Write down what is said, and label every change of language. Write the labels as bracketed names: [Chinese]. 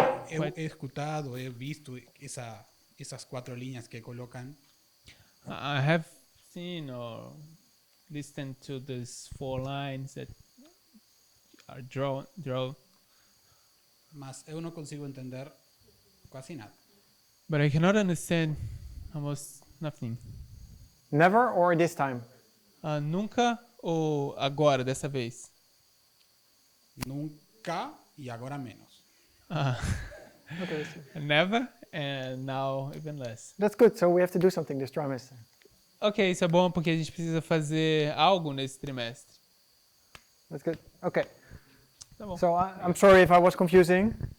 [Portuguese] Eu he escutado, he visto essas 4 linhas que colocam. [English] I have seen or listened to these 4 lines that are drawn, [Portuguese] Mas eu não consigo entender quase nada. [English] but I cannot understand almost nothing. Never or this time? [Portuguese] Nunca ou agora, dessa vez? Nunca e agora menos. [English] Okay. Never and now even less. That's good. So we have to do something this trimester. [Portuguese] Ok, isso é bom porque a gente precisa fazer algo nesse trimestre. [English] That's good. Okay. [Portuguese] Tá bom. [English] So I'm sorry if I was confusing.